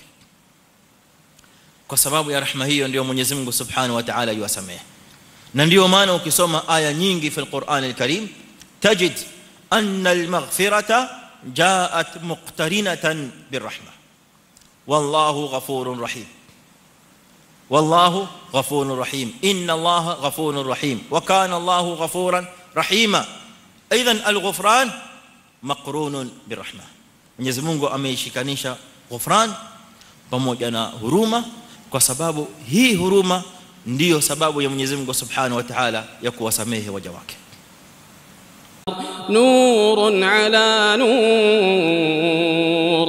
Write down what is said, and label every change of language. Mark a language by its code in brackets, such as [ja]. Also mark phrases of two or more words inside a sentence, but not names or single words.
[sw] Kwa sababu ya rahma hiyo ndio Mwenyezi Mungu [ar] سبحانه وتعالى [sw] yuwasamehe, na ndio maana ukisoma aya nyingi [ar] في القرآن الكريم تجد أن المغفرة جاءت مقترنة بالرحمة, والله غفور رحيم. والله غفور رحيم، إن الله غفور رحيم وكان الله غفورا رحيما. أيضا الغفران مقرون بالرحمة. [sw] Mwenyezi Mungu ameishikanisha ghufran pamoja na huruma, kwa sababu hii huruma ndiyo sababu ya Mwenyezi Mungu [ar] سبحانه وتعالى [sw] ya kuwasamehe waja wake. [ar] نور على نور